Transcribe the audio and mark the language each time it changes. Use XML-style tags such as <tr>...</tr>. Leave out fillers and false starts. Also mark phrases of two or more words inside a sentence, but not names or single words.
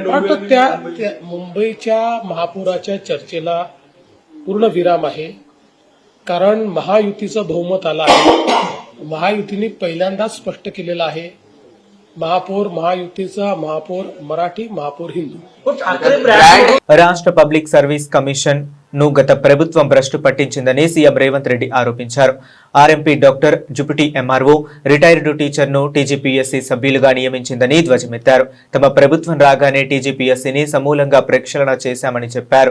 <mr>आता त्या मुंबईच्या महापौराच्या चर्चेला पूर्ण विराम आहे. कारण महायुतीचं बहुमत आलं आहे. महायुतीने पहिल्यांदाच स्पष्ट केलेलं आहे महापौर महायुतीचा, महापौर मराठी, महापौर हिंदू.</mr> <te>రాష్ట్ర పబ్లిక్ సర్వీస్ కమిషన్ ను గత ప్రభుత్వం భ్రష్టు పట్టించిందని సీఎం రేవంత్ రెడ్డి ఆరోపించారు.</te> <en>RMP doctor ZPTC MRO retired teacher</en> <te>ను టీజీపీఎస్సీ సభ్యులుగా నియమించిందని ధ్వజమెత్తారు. తమ ప్రభుత్వం రాగానే టీజీపీఎస్సీని సమూలంగా ప్రక్షాళన చేశామని చెప్పారు.</te>